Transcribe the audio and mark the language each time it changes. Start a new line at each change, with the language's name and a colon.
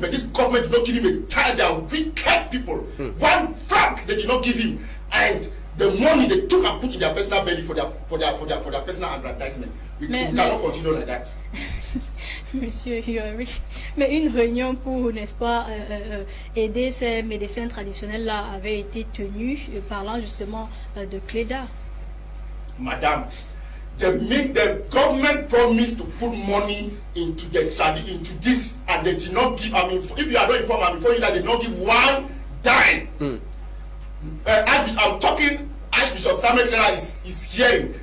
English: But this government did not give him a time. They are wicked people. 1 franc they did not give him, and the money they took and put in their personal belly for their personal aggrandizement. We cannot continue like that.
French: Monsieur, mais une réunion pour, n'est-ce pas, aider ces médecins traditionnels-là avait été tenue, parlant justement de Kleda. Madame,
English: the government promised to put money into this, and they did not give. I mean, if you are not informed, I'm informing you that they did not give one dime. I'm talking. Archbishop Samuel Clara is hearing.